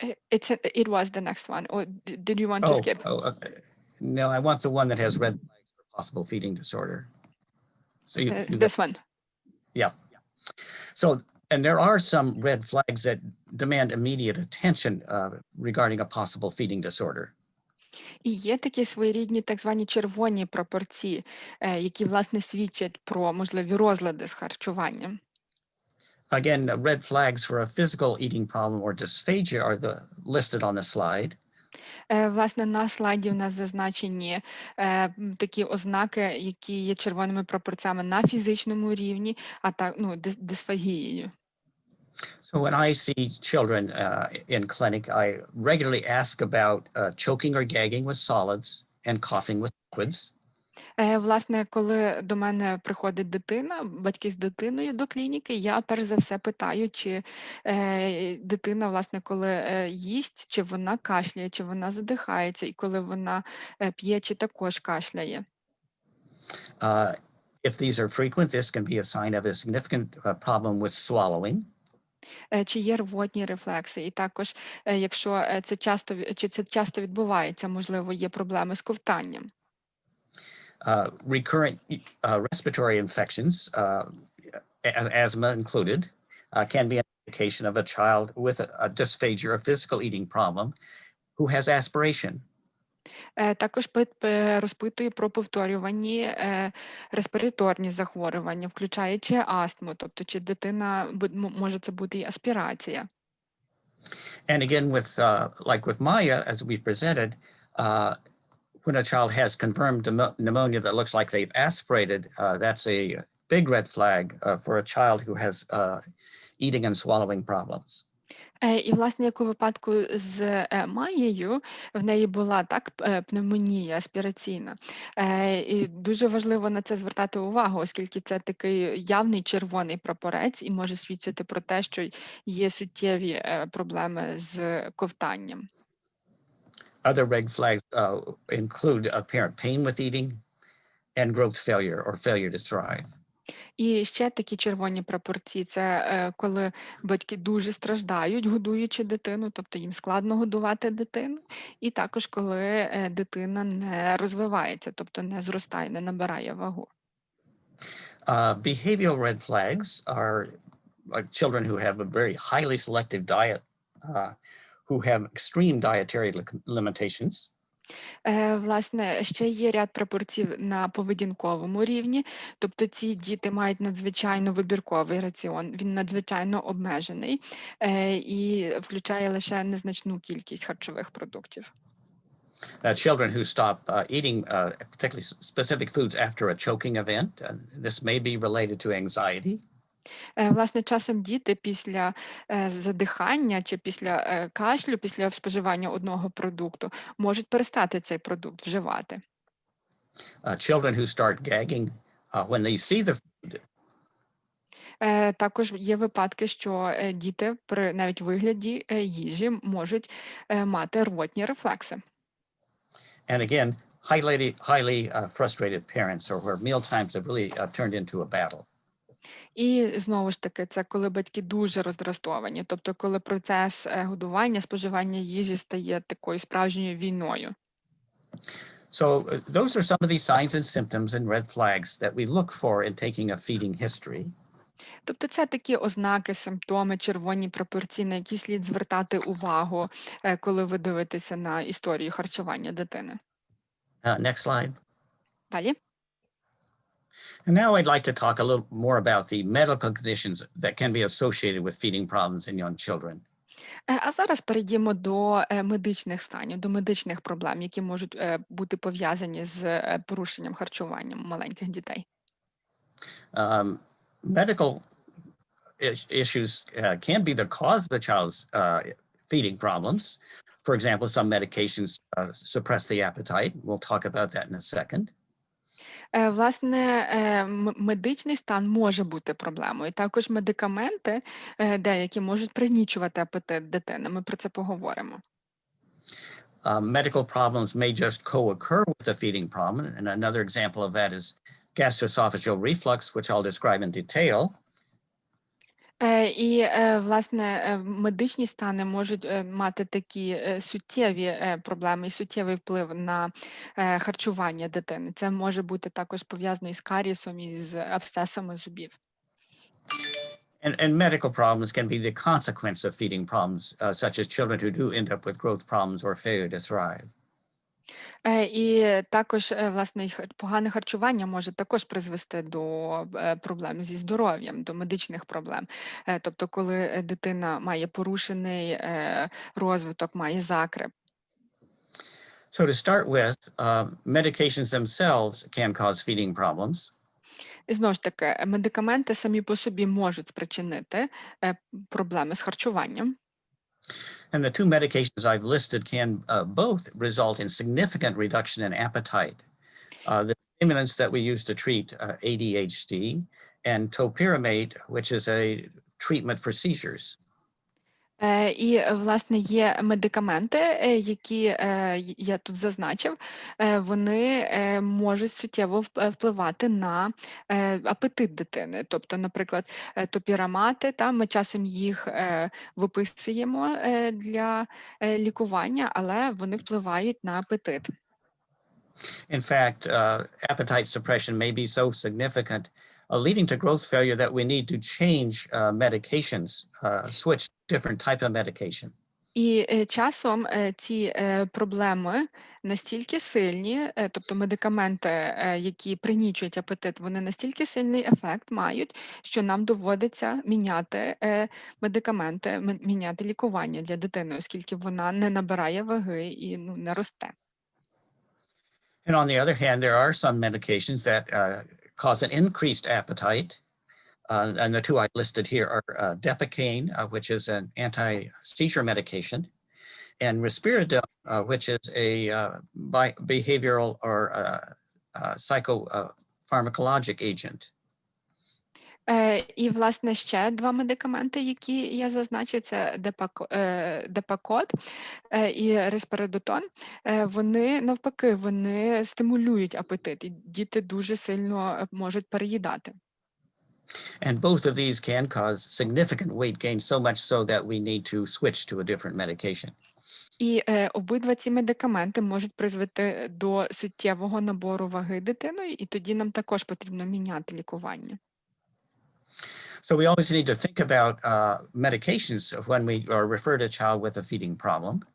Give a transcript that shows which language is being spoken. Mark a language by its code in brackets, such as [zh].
[en] It was the next one, or did you want to skip? Okay. No, I want the one that has red flags for possible feeding disorder. So This one. Yeah. So, and there are some red flags that demand immediate attention regarding a possible feeding disorder. [uk] І є такі своєрідні так звані червоні прапорці, які, власне, свідчать про можливі розлади з харчуванням. [en] Again, red flags for a physical eating problem or dysphagia are listed on the slide. [uk] Власне, на слайді в нас зазначені такі ознаки, які є червоними прапорцями на фізичному рівні, а так, дисфагією. [en] So when I see children in clinic, I regularly ask about choking or gagging with solids and coughing with liquids. [uk] Власне, коли до мене приходить дитина, батьки з дитиною до клініки, я перш за все питаю, чи дитина, власне, коли їсть, чи вона кашляє, чи вона задихається, і коли вона п'є, чи також кашляє. [en] If these are frequent, this can be a sign of a significant problem with swallowing. [uk] Чи є рвотні рефлекси, і також, якщо це часто відбувається, можливо, є проблеми з ковтанням. [en] Recurrent respiratory infections, asthma included, can be an indication of a child with a dysphagia or physical eating problem who has aspiration. [uk] Також розпитує про повторювані респіраторні захворювання, включаючи астму, тобто чи дитина, може це бути і аспірація. [en] And again, like with Maya, as we presented, when a child has confirmed pneumonia that looks like they've aspirated, that's a big red flag for a child who has eating and swallowing problems. [uk] І, власне, як у випадку з Маєю, в неї була так пневмонія аспіраційна. І дуже важливо на це звертати увагу, оскільки це такий явний червоний прапорець і може свідчити про те, що є суттєві проблеми з ковтанням. [en] Other red flags include apparent pain with eating and growth failure or failure to thrive. [uk] І ще такі червоні прапорці – це коли батьки дуже страждають, годуючи дитину, тобто їм складно годувати дитину, і також коли дитина не розвивається, тобто не зростає, не набирає вагу. [en] Behavioral red flags are like children who have a very highly selective diet, who have extreme dietary limitations. [uk] Власне, ще є ряд прапорців на поведінковому рівні, тобто ці діти мають надзвичайно вибірковий раціон, він надзвичайно обмежений і включає лише незначну кількість харчових продуктів. [en] Children who stop eating particularly specific foods after a choking event, this may be related to anxiety. [uk] Власне, часом діти після задихання чи після кашлю, після споживання одного продукту, можуть перестати цей продукт вживати. [en] Children who start gagging when they see the food. [uk] Також є випадки, що діти при навіть вигляді їжі можуть мати рвотні рефлекси. [en] And again, highly frustrated parents or where meal times have really turned into a battle. [uk] І знову ж таки, це коли батьки дуже роздратовані, тобто коли процес годування, споживання їжі стає такою справжньою війною. [en] So those are some of these signs and symptoms and red flags that we look for in taking a feeding history. [uk] Тобто це такі ознаки, симптоми, червоні прапорці, на які слід звертати увагу, коли ви дивитеся на історію харчування дитини. [en] Next slide. [uk] Далі. [en] And now I'd like to talk a little more about the medical conditions that can be associated with feeding problems in young children. [uk] А зараз перейдімо до медичних станів, до медичних проблем, які можуть бути пов'язані з порушенням харчування маленьких дітей. [en] Medical issues can be the cause of the child's feeding problems. For example, some medications suppress the appetite. We'll talk about that in a second. [uk] Власне, медичний стан може бути проблемою. Також медикаменти деякі можуть пригнічувати апетит дитини. Ми про це поговоримо. [en] Medical problems may just co-occur with the feeding problem. And another example of that is gastroesophageal reflux, which I'll describe in detail. [uk] І, власне, медичні стани можуть мати такі суттєві проблеми і суттєвий вплив на харчування дитини. Це може бути також пов'язано із карієсом, і з абсцесами зубів. [en] And medical problems can be the consequence of feeding problems, such as children who do end up with growth problems or failure to thrive. [uk] І також, власне, погане харчування може також призвести до проблем зі здоров'ям, до медичних проблем. Тобто, коли дитина має порушений розвиток, має закреп. [en] So to start with, medications themselves can cause feeding problems. [uk] І знову ж таки, медикаменти самі по собі можуть спричинити проблеми з харчуванням. [en] And the two medications I've listed can both result in significant reduction in appetite. The stimulants that we use to treat ADHD and topiramate, which is a treatment for seizures. [uk] І, власне, є медикаменти, які я тут зазначив, вони можуть суттєво впливати на апетит дитини. Тобто, наприклад, топірамати, ми часом їх виписуємо для лікування, але вони впливають на апетит. [en] In fact, appetite suppression may be so significant, leading to growth failure that we need to change medications, switch different type of medication. [uk] І часом ці проблеми настільки сильні, тобто медикаменти, які пригнічують апетит, вони настільки сильний ефект мають, що нам доводиться міняти медикаменти, міняти лікування для дитини, оскільки вона не набирає ваги і не росте. [en] And on the other hand, there are some medications that cause an increased appetite. And the two I listed here are Depakane, which is an anti-seizure medication, and risperidone, which is a behavioral or psychopharmacologic agent. [uk] І, власне, ще два медикаменти, які я зазначив, це Депакод і Рисперидотон. Вони, навпаки, вони стимулюють апетит, і діти дуже сильно можуть переїдати. [en] And both of these can cause significant weight gain, so much so that we need to switch to a different medication. [uk] І обидва ці медикаменти можуть призвести до суттєвого набору ваги дитиною, і тоді нам також потрібно міняти лікування. [en] So we always need to think about medications when we refer to a child with a feeding problem.